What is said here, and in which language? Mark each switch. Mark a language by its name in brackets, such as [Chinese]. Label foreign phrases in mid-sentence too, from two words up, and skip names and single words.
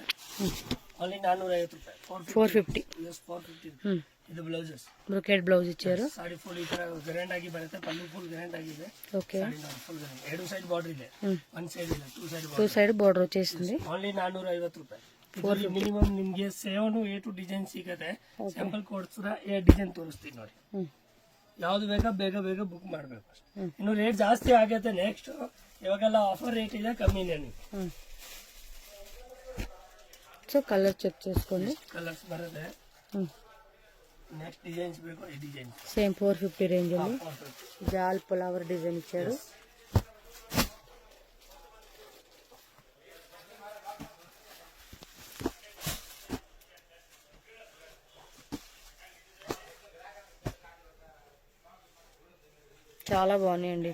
[Kannada] ಓನ್ಲಿ 450 ರೂಪಾಯಿ. 450. 450. ಇದು ಬ್ಲೌಸಸ್, [English] brocade blouse [Telugu] ఇచ్చారు. [Kannada] ಸಾಡಿ ಫುಲ್ ಈ ತರ ಗ್ರ್ಯಾಂಡ್ ಆಗಿ ಬರುತ್ತೆ, ಪಲ್ಲು [English] full grand [Kannada] ಆಗಿದೆ. [Telugu] ఓకే, [English] full grand. [Kannada] 2 ಸೈಡ್ ಬಾರ್ಡರ್ ಇದೆ, 1 ಸೈಡ್ ಇಲ್ಲ, 2 ಸೈಡ್ [Telugu] 2 సైడ్ బోర్డర్ వచ్చేసింది. [Kannada] ಓನ್ಲಿ 450 ರೂಪಾಯಿ. ಮಿನಿಮಮ್ ನಿಮ್ಗೆ 7-8 ಡಿಸೈನ್ ಸಿಗುತ್ತೆ. ಸ್ಯಾಂಪಲ್ ಕೊಡ್ತೀರಾ, 8 ಡಿಸೈನ್ ತೋರಿಸ್ತೀನಿ ನೋಡಿ. ಯಾವ್ದು ಬೇಕಾ ಬೇಗ ಬುಕ್ ಮಾಡಬೇಕು. ಇನ್ನು ರೇಟ್ ಜಾಸ್ತಿ ಆಗತ್ತೆ. ನೆಕ್ಸ್ಟ್ ಇವಾಗೆಲ್ಲ [English] offer rate [Kannada] ಇದೆ, ಕಮ್ಮಿನೇ. ನೀವು [Telugu] సో కలర్ చెక్ చేసుకోండి. [Kannada] ಕಲರ್ಸ್ ಬರುತ್ತೆ. [English] next designs [Telugu] ಬೇಕು, ఈ డిజైన్ సేమ్ 450 రేంజ్ ಅಲ್ಲಿ. జాల్ [English] flower design [Telugu] ఇచ్చారు. చాలా బాగున్నాయండి.